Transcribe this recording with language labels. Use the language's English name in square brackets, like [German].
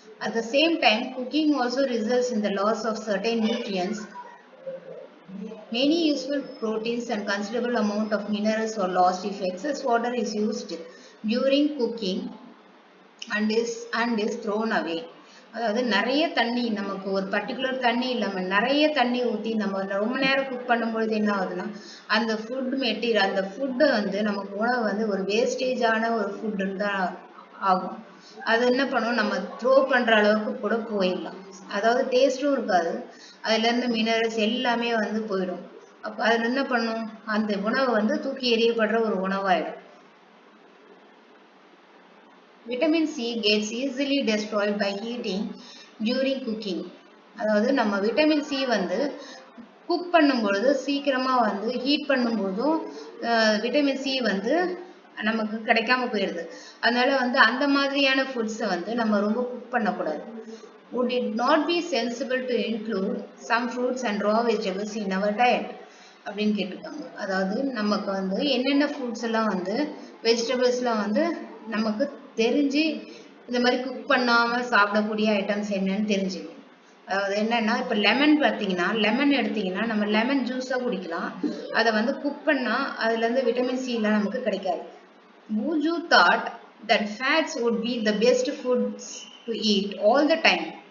[English] At the same time, cooking also results in the loss of certain nutrients. Many useful proteins and considerable amount of minerals are lost if excess water is used during cooking and is thrown away. [Tamil] அதாவது நிறைய தண்ணி, நமக்கு ஒரு particular தண்ணி இல்லாமல் நிறைய தண்ணி ஊற்றி நம்ம ரொம்ப நேரம் குக் பண்ணும்பொழுது என்ன ஆகுதுன்னா அந்த ஃபுட் மெட்டீரியல், அந்த ஃபுட்டு வந்து நமக்கு உணவு வந்து ஒரு வேஸ்டேஜான ஒரு ஃபுட்டுன்னு தான் ஆகும். அது என்ன பண்ணும், நம்ம த்ரோ பண்ணுற அளவுக்கு கூட போயிடலாம். அதாவது டேஸ்ட்டும் இருக்காது, அதுலேருந்து மினரல்ஸ் எல்லாமே வந்து போயிடும். அப்போ அதில் என்ன பண்ணும், அந்த உணவு வந்து தூக்கி எறியப்படுற ஒரு உணவாயிடும். [English] Vitamin C gets easily destroyed by heating during cooking. [Tamil] அதாவது நம்ம விட்டமின் சி வந்து குக் பண்ணும்பொழுது சீக்கிரமாக வந்து ஹீட் பண்ணும்போதும் விட்டமின் சி வந்து நமக்கு கிடைக்காம போயிடுது. அதனால வந்து அந்த மாதிரியான ஃபுட்ஸை வந்து நம்ம ரொம்ப குக் பண்ணக்கூடாது. [English] Would it not be sensible to include some fruits and raw vegetables in our diet? [Tamil] அப்படின்னு கேட்டிருக்காங்க. அதாவது நமக்கு வந்து என்னென்ன ஃப்ரூட்ஸ் எல்லாம் வந்து வெஜிடபிள்ஸ்லாம் வந்து நமக்கு தெரிஞ்சு இந்த மாதிரி குக் பண்ணாமல் சாப்பிடக்கூடிய ஐட்டம்ஸ் என்னன்னு தெரிஞ்சுக்கணும். அதாவது என்னன்னா, இப்போ லெமன் பார்த்தீங்கன்னா, லெமன் எடுத்தீங்கன்னா நம்ம லெமன் ஜூஸாக குடிக்கலாம். அதை வந்து குக் பண்ணால் அதுலேருந்து விட்டமின் சிலாம் நமக்கு கிடைக்காது. [English] Buju thought that fats would be the best foods to eat all the time.